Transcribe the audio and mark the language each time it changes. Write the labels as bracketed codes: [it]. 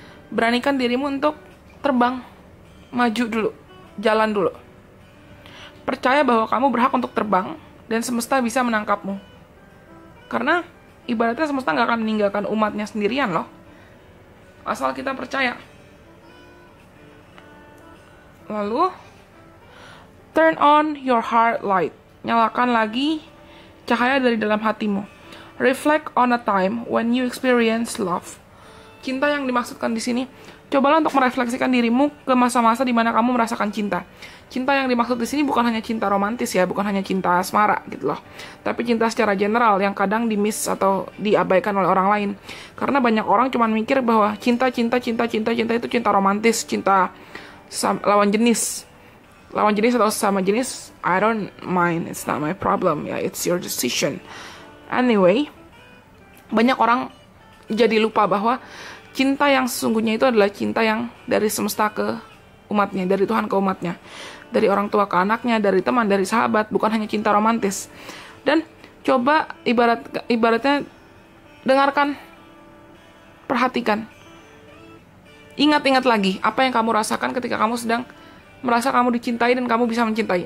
[id] Beranikan dirimu untuk terbang, maju dulu, jalan dulu. Percaya bahwa kamu berhak untuk terbang dan semesta bisa menangkapmu. Karena ibaratnya semesta nggak akan meninggalkan umatnya sendirian loh. Asal kita percaya. [en] Lalu, turn on your heart light. [id] Nyalakan lagi cahaya dari dalam hatimu. [en] Reflect on a time when you experience love. [id] Cinta yang dimaksudkan di sini, cobalah untuk merefleksikan dirimu ke masa-masa di mana kamu merasakan cinta. Cinta yang dimaksud di sini bukan hanya cinta romantis ya, bukan hanya cinta asmara gitu loh. Tapi cinta secara general yang kadang di-miss atau diabaikan oleh orang lain. Karena banyak orang cuma mikir bahwa cinta itu cinta romantis, cinta lawan jenis. Lawan jenis atau sama jenis, [en] I don't mind, it's not my problem, ya, it's your decision. [id] Anyway, banyak orang jadi lupa bahwa cinta yang sesungguhnya itu adalah cinta yang dari semesta ke umatnya, dari Tuhan ke umatnya, dari orang tua ke anaknya, dari teman, dari sahabat, bukan hanya cinta romantis. Dan coba ibaratnya dengarkan, perhatikan, ingat lagi apa yang kamu rasakan ketika kamu sedang merasa kamu dicintai dan kamu bisa mencintai.